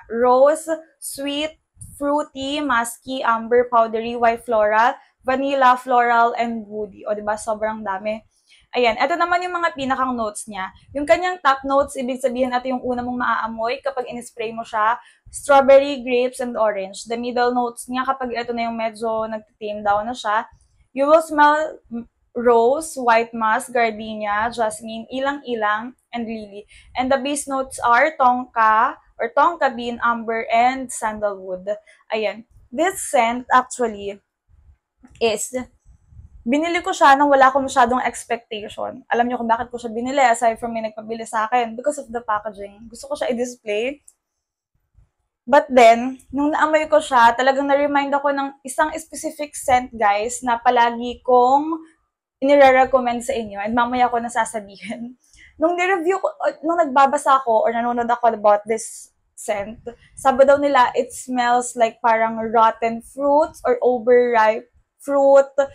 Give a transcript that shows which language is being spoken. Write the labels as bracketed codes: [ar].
[en] Rose, sweet, fruity, musky, amber, powdery, white floral, vanilla, floral, and woody. [tl] O, diba? Sobrang dami. Ayan. Ito naman yung mga pinakang notes niya. Yung kanyang top notes, ibig sabihin ito yung una mong maaamoy kapag in-spray mo siya. [en] Strawberry, grapes, and orange. The middle notes [tl] niya, kapag ito na yung medyo nag-tame down na siya, [en] you will smell rose, white musk, gardenia, jasmine, ilang-ilang, and lily. And the base notes are tonka, or tonka bean, amber, and sandalwood. Ayan. This scent actually is, [tl] binili ko siya nang wala akong masyadong expectation. Alam niyo kung bakit ko siya binili [en] aside from [tl] may nagpabili sa akin? [en] Because of the packaging. [tl] Gusto ko siya i-display. [en] But then, [tl] nung naamoy ko siya, talagang na-remind ako ng isang [en] specific scent, guys, [tl] na palagi kong inire-recommend sa inyo and mamaya ko nasasabihin. Nung ni-review ko, nung nagbabasa ako or nanonood ako [en] about this scent, [tl] sabi daw nila, [en] it smells like [tl] parang [en] rotten fruits or overripe fruit.